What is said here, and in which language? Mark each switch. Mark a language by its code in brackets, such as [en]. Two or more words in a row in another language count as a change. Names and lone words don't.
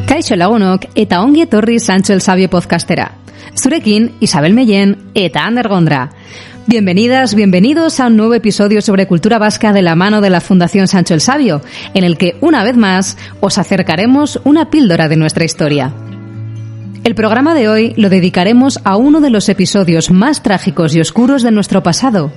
[eu] Kaixo lagunok eta ongi etorri Sancho el Sabio podcastera. Zurekin, Isabel Mellén eta Ander Gondra. [es] Bienvenidas, bienvenidos a un nuevo episodio sobre cultura vasca de la mano de la Fundación Sancho el Sabio, en el que, una vez más, os acercaremos una píldora de nuestra historia. El programa de hoy lo dedicaremos a uno de los episodios más trágicos y oscuros de nuestro pasado.